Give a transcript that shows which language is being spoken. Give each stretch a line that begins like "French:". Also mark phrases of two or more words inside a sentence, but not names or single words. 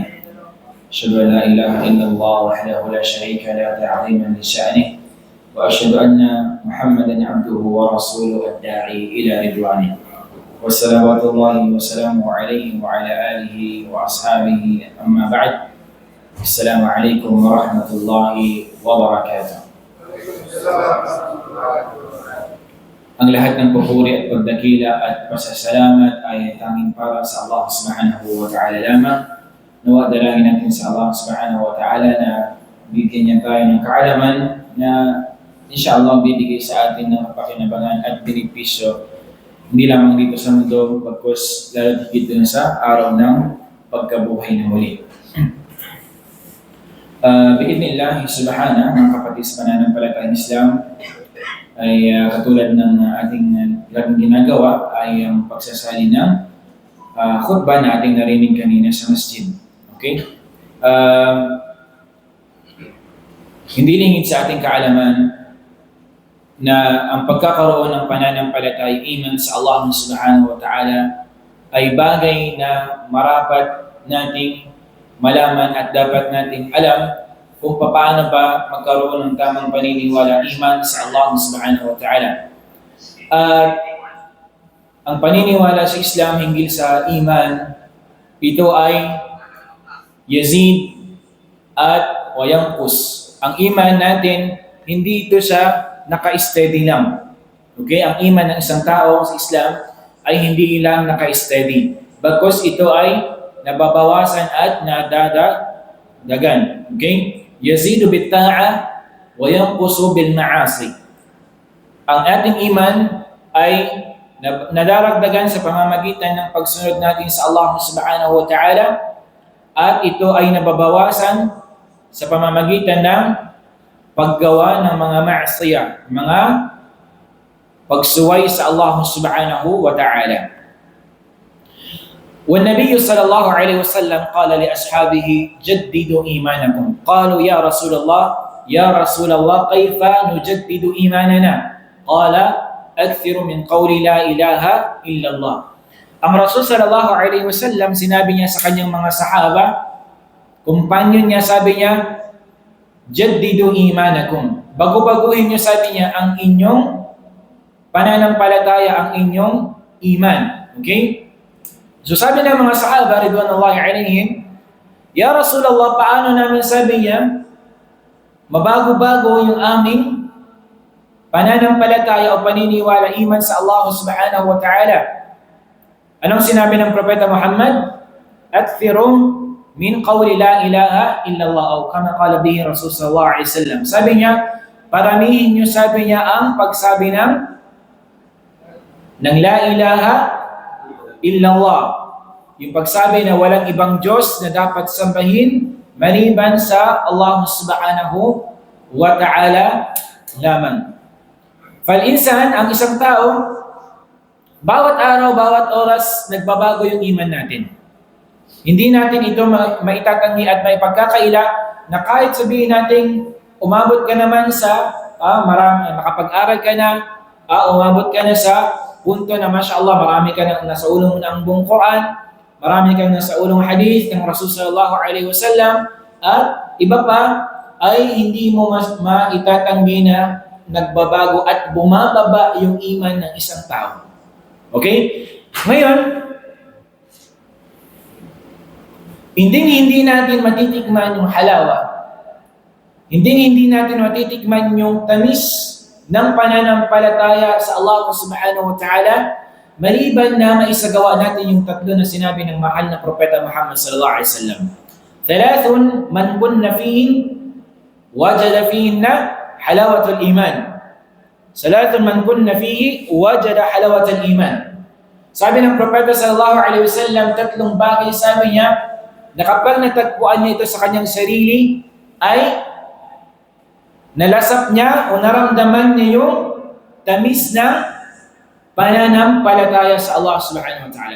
Arabic: أشهد أن لا إله إلا الله وحده لا شريك له تعظيما لشأنه، وأشهد أن محمدا عبده ورسوله الداعي إلى رضوانه، وصلوات الله وسلامه عليه وعلى آله وأصحابه. أما بعد، السلام عليكم ورحمة الله وبركاته.
Filipino: Ang lahat ng papuri at pagdakila at pasasalamat ay tanging para sa Allah
Arabic: سبحانه وتعالى
Filipino: lamang. Nawa dalangin natin sa Allah
Arabic: سبحانه وتعالى
Filipino: na bigyan niya tayo ng kaalaman na insyaAllah bibigay sa atin ng kapakinabangan at benepisyo, hindi lamang dito sa mundo, bagkus lalo higit dun sa araw ng pagkabuhay na muli.
Arabic: بإذن الله سبحانه,
Filipino: mga kapatid sa pananampalatayang Islam, ay katulad ng ating laging ginagawa ay ang pagsasali ng khutbah na ating narinig kanina sa masjid. Okay? Hindi lingid sa ating kaalaman na ang pagkakaroon ng pananampalatay, iman sa Allah
Arabic: سبحانه وتعالى
Filipino: ay bagay na marapat nating malaman at dapat nating alam kung paano ba magkaroon ng tamang paniniwala, iman sa Allah
Arabic: سبحانه وتعالى.
Filipino: At ang paniniwala sa Islam hinggil sa iman, ito ay yazid at wayanqus. Ang iman natin, hindi ito siya naka-steady lang. Okay? Ang iman ng isang tao sa Islam ay hindi lang naka-steady. Bagkus ito ay nababawasan at nadadagan. Okay?
Arabic: يزيد بالطاعة وينقص بالمعاصي.
Filipino: Ang ating iman ay nadaragdagan sa pamamagitan ng pagsunod natin sa Allah
Arabic: سبحانه وتعالى,
Filipino: at ito ay nababawasan sa pamamagitan ng paggawa ng mga ma'siyah, mga pagsuway sa Allah
Arabic: سبحانه وتعالى. والنبي صلى الله عليه وسلم قال لأصحابه جددوا إيمانكم. قالوا يا رسول الله كيف نجدد إيماننا؟ قال أكثر من قول لا إله إلا الله.
Filipino: Ang
Arabic: رسول صلى الله عليه وسلم,
Filipino: sinabi niya sa kanyang mga sahaba, kumpanyon niya, sabi niya,
Arabic: جددوا إيمانكم.
Filipino: Bago-baguhin niyo, sabi niya, ang inyong pananampalataya, ang inyong iman. Okay? So sabi ng mga sahaba,
Arabic: رضوان الله عليهم يا رسول الله,
Filipino: paano namin, sabi niya, mabago-bago yung aming pananampalataya o paniniwala, iman sa Allah
Arabic: سبحانه وتعالى?
Filipino: Anong sinabi ng Propeta Muhammad?
Arabic: أكثروا من قول لا إله إلا الله أو كما قال به رسول صلى الله عليه وسلم.
Filipino: Sabi niya, paramihin niyo, sabi niya, ang pagsabi ng
Arabic: لا إله إلا الله,
Filipino: yung pagsabi na walang ibang Diyos na dapat sambahin maliban sa Allah
Arabic: سبحانه وتعالى
Filipino: lamang. Fal-insan, ang isang tao, bawat araw, bawat oras, nagbabago yung iman natin. Hindi natin ito maitatanggi at maipagkakaila na kahit sabihin natin, umabot ka naman sa makapag-aral ka na, umabot ka na sa punto na mashallah, marami ka na nasa ulong ng buong Quran, marami ka na sa ulong hadith ng
Arabic: رسول صلى الله عليه وسلم,
Filipino: at iba pa ay hindi mo maitatanggi na nagbabago at bumababa yung iman ng isang tao. Okay? Ngayon, hindi natin matitikman yung halawa. Hindi natin matitikman yung tamis ng pananampalataya sa Allah
Arabic: سبحانه وتعالى
Filipino: maliban na maisagawa natin yung tatlo na sinabi ng mahal na Propeta Muhammad
Arabic: صلى الله عليه وسلم. ثلاث من كن فيهن وجد فيهن حلاوة الإيمان. ثلاث من كن فيه وجد حلاوة الإيمان.
Filipino: Sabi ng Propeta
Arabic: صلى الله عليه وسلم,
Filipino: tatlong bagay, sabi niya, na kapag natagpuan niya ito sa kanyang sarili, ay nalasap niya o naramdaman niya yung tamis na pananampalataya sa Allah
Arabic: سبحانه وتعالى.